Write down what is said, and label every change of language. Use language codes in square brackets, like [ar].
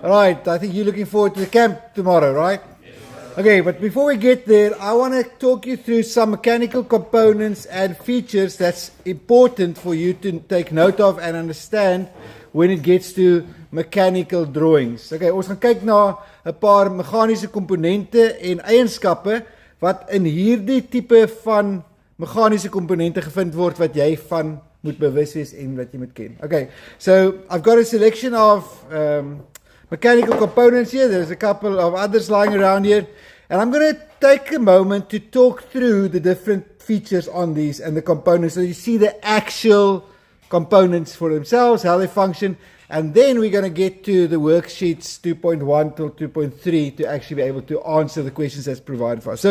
[en] All right, I think you're looking forward to the camp tomorrow, right? Yes, sir. Okay, but before we get there, I want to talk you through some mechanical components and features that's important for you to take note of and understand when it gets to mechanical drawings. [af] Okay, ons gaan kyk na 'n paar meganiese komponente en eienskappe wat in hierdie tipe van meganiese komponente gevind word wat jy van moet bewus wees en wat jy moet ken. [en] Okay, so I've got a selection of mechanical components here. There's a couple of others lying around here, and I'm going to take a moment to talk through the different features on these and the components so you see the actual components for themselves, how they function, and then we're going to get to the worksheets 2.1 till 2.3 to actually be able to answer the questions that's provided for us.